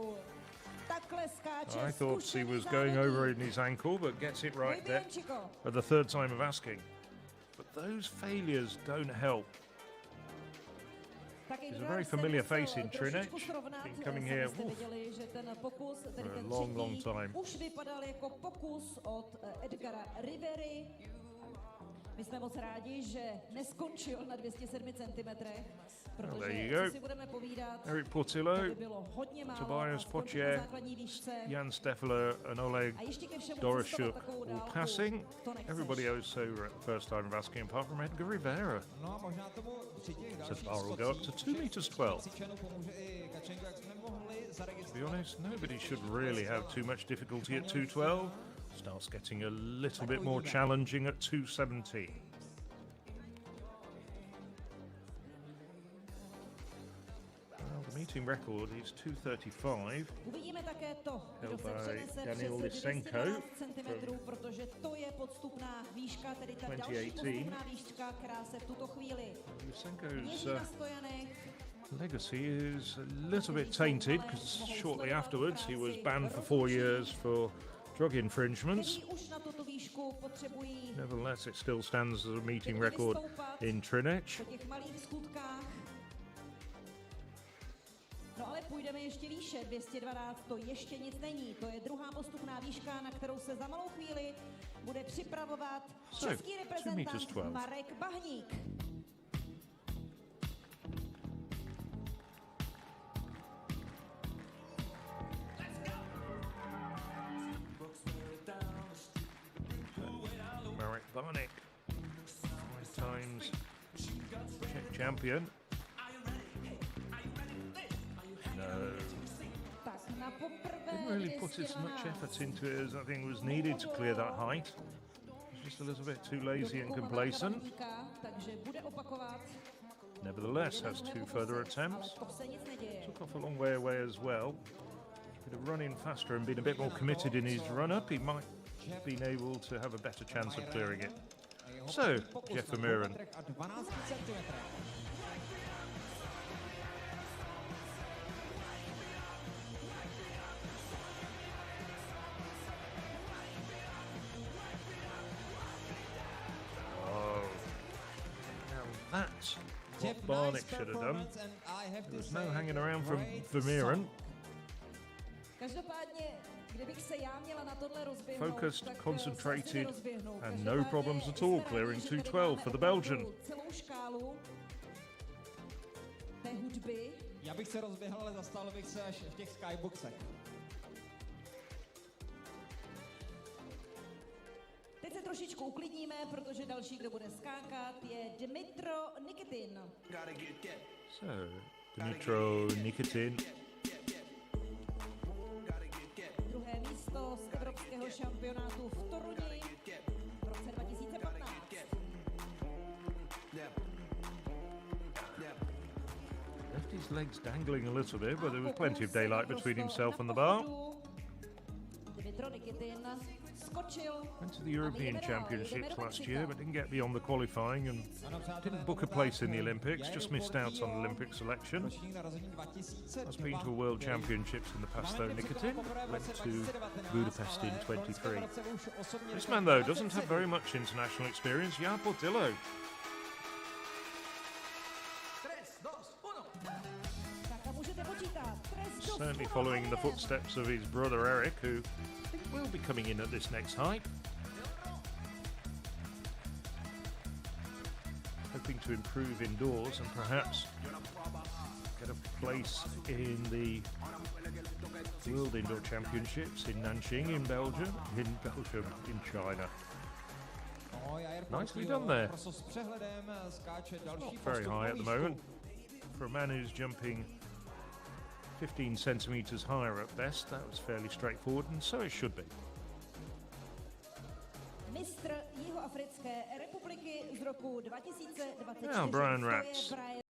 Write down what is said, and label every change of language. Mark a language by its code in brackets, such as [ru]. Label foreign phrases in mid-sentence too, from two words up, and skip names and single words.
[en] I thought he was going over in his ankle, but gets it right there at the third time of asking. But those failures don't help. He's a very familiar face in Třinec. Been coming here for a long, long time. [cs] Už vypadal jako pokus od Edgara Rivery. My jsme moc rádi, že neskončil na 207 cm, protože co si budeme povídat, Eric Portillo, to by bylo hodně málo Tobias a skončit na Poche, základní výšce. [en] Jan Steffler and Oleg [cs] A ještě ke všemu Dorashuk cestovat takovou [en] all [cs] dálku, [en] passing. [cs] to nechceš. [en] Everybody else over at the first time of asking, apart from Edgar Rivera. [cs] No a možná tomu při těch dalších [en] bar will go up to 2 meters 12. [cs] cvičenu pomůže i Kačenko, jak jsme mohli [en] To be [cs] zaregistrovat. [en] honest, nobody should really have too much difficulty at 212. Starts getting a little bit more challenging at 217. Well, the meeting record is 235. [cs] Uvidíme také to, kdo [en] Held [cs] se [en] by [cs] přenese Daniel přes Lysenko 212 cm, protože to je podstupná výška, tedy ta další 2018. podstupná výška, která se v tuto chvíli [en] Lysenko's [cs] měří na stojanech. [en] legacy is a little bit tainted because shortly afterwards he was banned for 4 years for drug infringements. [cs] Kteří už na tuto výšku potřebují [en] Nevertheless, it still stands as a meeting record in Třinec. [cs] po těch malých skutkách. No ale půjdeme ještě výše, 212 to ještě nic není, to je druhá postupná výška, na kterou se za malou chvíli bude připravovat český [en] 2 meters [cs] reprezentant 12. Marek Bahník. [en] Marek Barnick, 5 times Czech champion. [cs] No, Tak na poprvé [en] didn't really put as much effort into it as I think was needed to clear that height. Was just a little bit too lazy and complacent. [cs] Takže bude opakovat. [en] Nevertheless, has 2 further attempts. [cs] To se nic neděje. [en] Took off a long way away as well. Could have run in faster and been a bit more committed in his run-up. He might have been able to have a better chance of clearing it. So, Jeff Vermeuren. [cs] A 12 cm. [en] Oh, now that's what Barnick should have done. There was no hanging around from Vermeuren. [cs] Každopádně, kdybych se já měla na tohle rozběhnout, [en] Focused, [cs] tak [en] concentrated, [cs] se rozběhnu. [en] and [cs] Každopádně [en] no problems at all [cs] jsme rádi, [en] clearing [cs] že tady 212 máme [en] for the Belgian. [cs] opravdu celou škálu té hudby. Já bych se rozběhl, ale zastavil bych se až v těch skyboxech. Teď se trošičku uklidníme, protože další, kdo bude skákat, je Dmitro Nikitin. [en] So, Dmitro Nikitin. [cs] Druhé místo z evropského šampionátu v Toruni v roce 2015. [en] Left his legs dangling a little bit, but there was plenty of daylight between himself and the bar. [cs] Dmitro Nikitin skočil. [en] Went to the European Championships last year, but didn't get beyond the qualifying and didn't book a place in the Olympics, just missed out on Olympic selection. Has been to a World Championships in the past though, Nikitin. Went to Budapest in 23. This man though doesn't have very much international experience, Jan Portillo. [cs] Tak a můžete počítat. [en] Certainly following the footsteps of his brother Eric, who I think will be coming in at this next height. Hoping to improve indoors and perhaps get a place in the World Indoor Championships in Nanjing in Belgium, in China. Nicely done there. Not very high at the moment. For a man who's jumping 15 centimetres higher at best, that was fairly straightforward, and so it should be. [cs] Mistr Jihoafrické republiky z roku 2024. [en] Now, Brian [cs] To je [en] Ratz. Brian